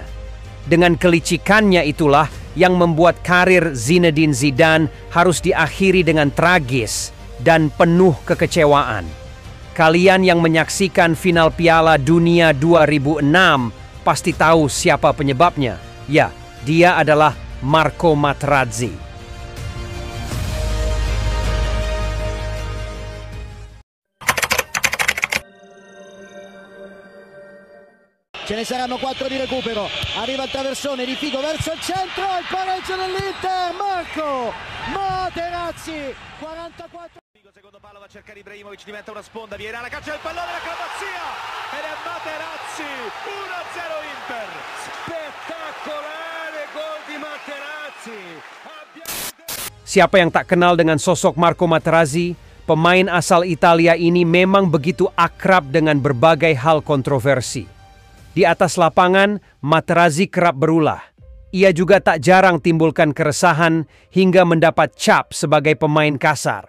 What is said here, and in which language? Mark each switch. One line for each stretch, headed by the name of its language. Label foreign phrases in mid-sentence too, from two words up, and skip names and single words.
Indonesian: Dengan kelicikannya itulah yang membuat karir Zinedine Zidane harus diakhiri dengan tragis dan penuh kekecewaan. Kalian yang menyaksikan final Piala Dunia 2006 pasti tahu siapa penyebabnya. Ya, dia adalah Marco Materazzi.
Italian: Ce ne saranno 4 di recupero, arriva il traversone di Figo verso il centro, il pareggio dell'Inter, Marco Materazzi, 44. Figo secondo palo va a cercare Ibrahimovic, diventa una sponda, Vieira la caccia del pallone, l'acrobazia ed è Materazzi, 1-0 Inter, spettacolare gol di Materazzi.
Indonesian: Siapa yang tak kenal dengan sosok Marco Materazzi? Pemain asal Italia ini memang begitu akrab dengan berbagai hal kontroversi. Di atas lapangan, Materazzi kerap berulah. Ia juga tak jarang timbulkan keresahan hingga mendapat cap sebagai pemain kasar.